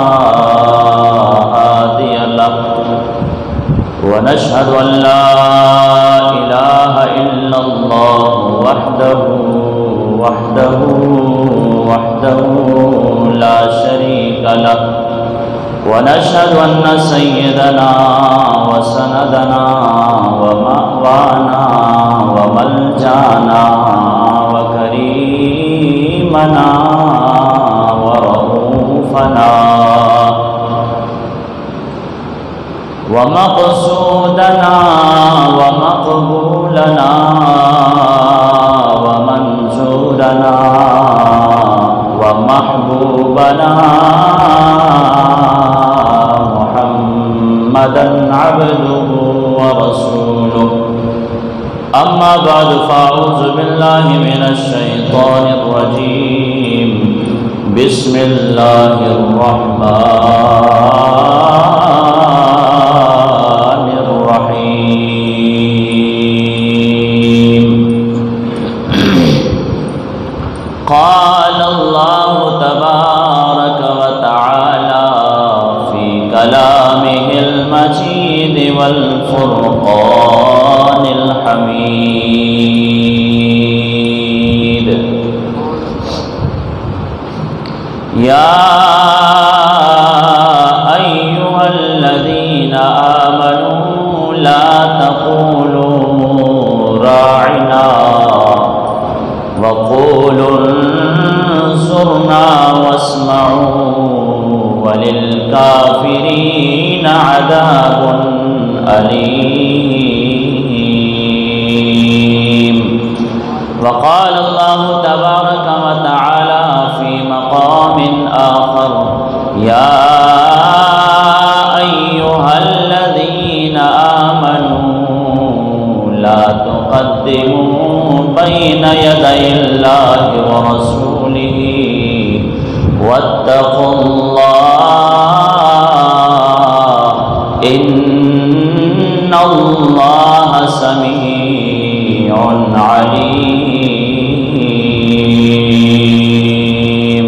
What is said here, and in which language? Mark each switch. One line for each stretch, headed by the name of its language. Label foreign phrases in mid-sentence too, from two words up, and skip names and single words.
Arabic: هادي له ونشهد أن لا إله إلا الله وحده لا شريك له ونشهد أن سيدنا وسندنا ومأوانا وملجأنا وكريمنا ورؤوفنا ومقصودنا ومقبولنا ومنظورنا ومحبوبنا محمدا عبده ورسوله أما بعد فأعوذ بالله من الشيطان الرجيم بسم الله الرحمن الرحيم قال الله تبارك وتعالى في كلامه المجيد والفرقان الحميد يا أيها الذين آمنوا لا تقولوا راعنا وقولوا انظرنا واسمعوا وللكافرين عذاب أليم وقال الله تبارك وتعالى في مقام آخر يا أيها الذين آمنوا لا تقدموا بين يدي الله ورسوله واتقوا الله إن الله سميع عليم